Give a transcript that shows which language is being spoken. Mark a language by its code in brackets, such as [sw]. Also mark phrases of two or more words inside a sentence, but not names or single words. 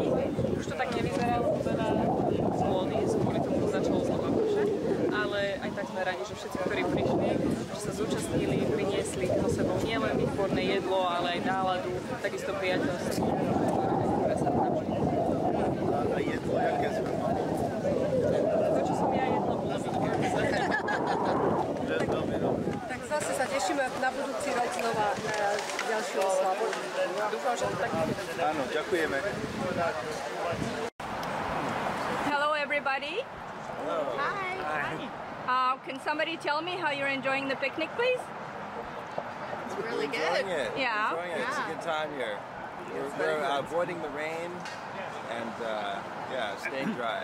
[sk] Už to tak nevyzeralo veľa z módy, kvôli tomu začalo znova pršať, ale aj tak sme radi, že všetci, ktorí prišli, že sa zúčastnili, priniesli so sebou nielen výborné jedlo, ale aj náladu, takisto priateľstvo, ktoré sa napríklad. A jedlo, jaké sme mali? To, čo som ja jedla, bolo vynikajúce. Veľmi dobre. Tak zase sa tešíme na budúci rok znova na ďalšiu oslavu. Dúfam, že to tak bude. Áno, ďakujeme. [en] Hello, everybody. Hello. Hi. Can somebody tell me how you're enjoying the picnic, please? It's really good. Yeah. Enjoying it. It's a good time here. We're avoiding the rain and staying dry.